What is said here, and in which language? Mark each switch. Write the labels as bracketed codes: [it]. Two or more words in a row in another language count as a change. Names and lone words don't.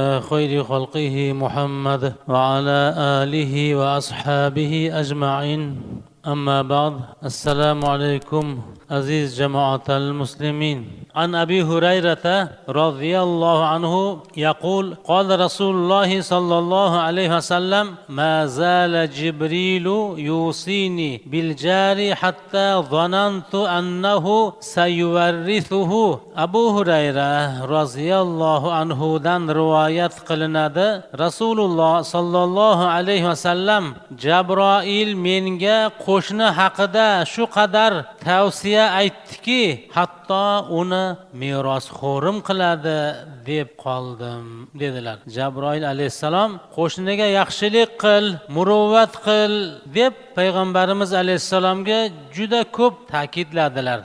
[ar] خير خلقه محمد وعلى آله وأصحابه أجمعين أما بعد السلام عليكم عزيز جماعة المسلمين عن أبي هريرة رضي الله عنه يقول قال رسول الله صلى الله عليه وسلم ما زال جبريل يوصيني بالجار حتى ظننت أنه سيورثه أبو هريرة رضي الله عنه [uz] dan rivoyat qilinadi [ar] رسول الله صلى الله عليه وسلم [uz] جبرائيل menga qo'shni haqida shu qadar tavsiya aytdiki, hatto uni merosxo'rim qiladi deb qoldim dedilar. Jabroil alayhissalom qo'shniga yaxshilik qil, muruvvat qil deb payg'ambarimiz alayhissalomga juda ko'p ta'kidladilar.